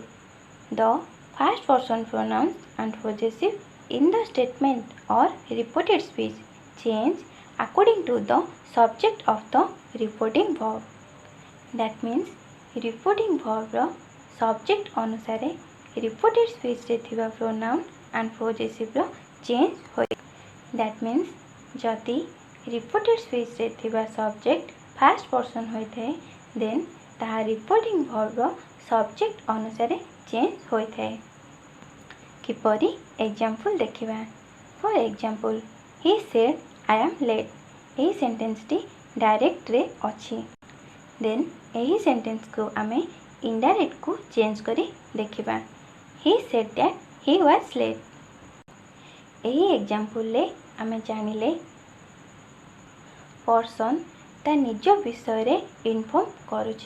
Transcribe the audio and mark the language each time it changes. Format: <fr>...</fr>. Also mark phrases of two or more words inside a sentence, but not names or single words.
<en>The first person pronouns and possessive in the statement or reported speech change according to the subject of the reporting verb. That means reporting verb रो subject अनुसारे reported speech</en> <or>ରେ ଥିବା</or> <en>pronoun and possessive रो change होय. That means जति reported speech</en> <or>ରେ ଥିବା</or> <en>subject first person</en> <or>ହୋଇଥାଏ</or> <en>then ताहा reporting verb रो subject अनुसारे change</en> <or>ହୋଇଥାଏ. କିପରି example ଦେଖିବା.</or> <en>For example, he said I am late.</en> <or>ଏହି ସେଣ୍ଟେନ୍ସଟି ଡାଇରେକ୍ଟରେ ଅଛି. ଦେନ୍ ଏହି ସେଣ୍ଟେନ୍ସକୁ ଆମେ ଇନଡାଇରେକ୍ଟକୁ ଚେଞ୍ଜ କରି ଦେଖିବା.</or> <en>He said that he was late.</en> <or>ଏହି ଏକ୍ଜାମ୍ପଲରେ ଆମେ ଜାଣିଲେ ପର୍ସନ୍ ଟା ନିଜ ବିଷୟରେ ଇନଫର୍ମ କରୁଛି.</or>